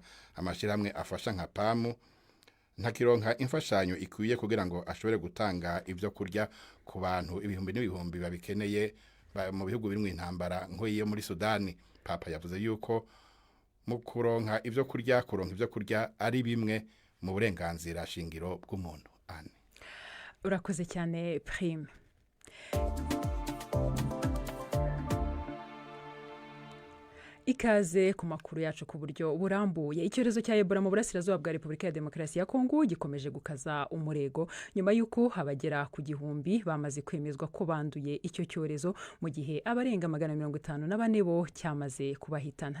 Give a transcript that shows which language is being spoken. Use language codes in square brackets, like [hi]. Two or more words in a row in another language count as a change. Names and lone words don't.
[rn] Amashirahamwe afasha nka PAMU ntakironka imfashanyo ikwiye kugira ngo ashobore gutanga ivyo kurya ku bantu ibihumbi n'ibihumbi babikeneye mu bihugu biri mu intambara nk'iyo muri Sudani. Papa yavuze yuko mu kuronka ivyo kurya ari bimwe mu burenganzira shingiro bw'umuntu. [rw] Ane urakoze cyane Prime. Ikaze ku makuru yacu ku buryo burambuye. Icyorezo cya Ebola mu burasirazuba bwa Repubulika ya Demokarasi ya Kongo gikomeje gukaza umurego nyuma y'uko abagera ku gihumbi bamaze kwemezwa ko banduye icyo cyorezo mu gihe abarenga 154 bo cyamaze kubahitana.